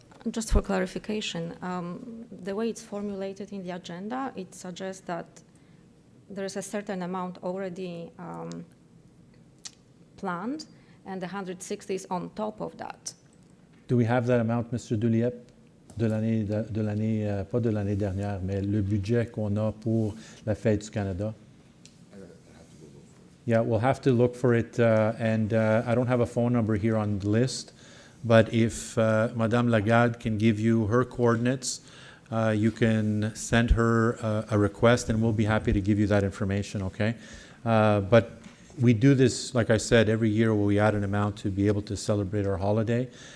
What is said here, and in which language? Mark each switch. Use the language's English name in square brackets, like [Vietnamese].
[English] Just for clarification, the way it's formulated in the agenda, it suggests that there is a certain amount already planned, and the 160 is on top of that. Do we have that amount, Mr. [French] Duliep, pas de l'année dernière, mais le budget qu'on a pour la Fête du Canada? [English] Yeah, we'll have to look for it, and I don't have a phone number here on the list, but if Madame Lagarde can give you her coordinates, you can send her a request, and we'll be happy to give you that information, okay? But we do this, like I said, every year where we add an amount to be able to celebrate our holiday.